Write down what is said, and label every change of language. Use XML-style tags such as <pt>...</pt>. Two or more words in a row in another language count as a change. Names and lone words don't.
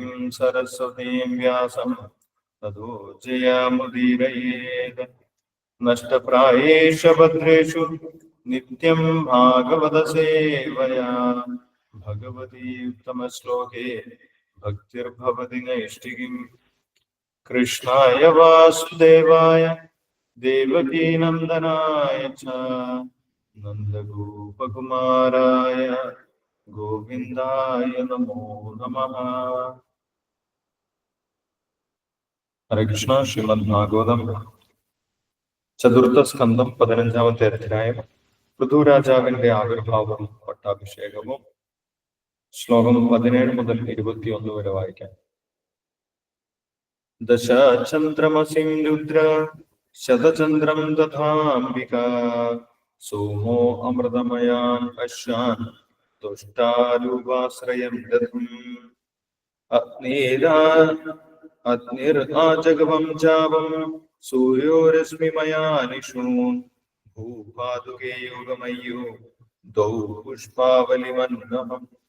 <sa>सरस्वतीं व्यासं ततो जयमुदीरयेत् नष्टप्रायेष्व भद्रेषु नित्यं भागवत सेवया भगवति उत्तम श्लोके भक्तिर् भवति नैष्ठिकी कृष्णाय वासुदेवाय देवकी नन्दनाय च नन्दगोपकुमाराय गोविन्दाय नमो नमः</sa> <ml>Hare Krishna Srimad Bhagavatam ചതുർത്ഥ സ്കന്ധം 15-ാമത്തെ അധ്യായം പൃഥ്വിരാജാവിന്റെ ആവിർഭാവവും പട്ടാഭിഷേകവും ശ്ലോകം 17 മുതൽ 21 വരെ വായിക്കാം.</ml> <sa>दशचन्द्रमसिं रुद्र शतचन्द्रं तथाम्बिका सोमो अमृतमयान् अश्वान् तुष्टारूपाश्रयं दधुः अग्निराजगवं चापं सूर्योरश्मिमयानिषून् भूपादुके योगमय्यौ दौ पुष्पावलिमन्वहम्</sa>